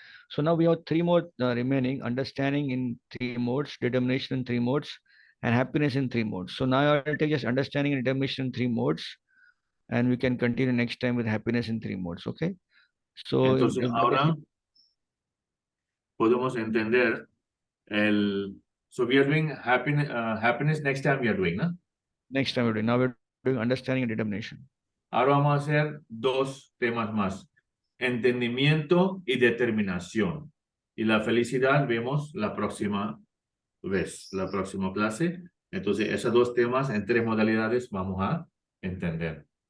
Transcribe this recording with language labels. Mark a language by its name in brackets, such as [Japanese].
[English] So now we have three more remaining: understanding in three modes, determination in three modes, and happiness in three modes. So now I'll take just understanding and determination in three modes, and we can continue next time with happiness in three modes. Okay. So [Spanish] Entonces, ahora podemos entender el... [English] So we are doing happiness next time we are doing, [Spanish] ¿no? [English] Next time we're doing. Now we're doing understanding and determination. [Spanish] Ahora vamos a hacer dos temas más: entendimiento y determinación. Y la felicidad vemos la próxima vez, la próxima clase. Entonces, esos dos temas en tres modalidades vamos a entender.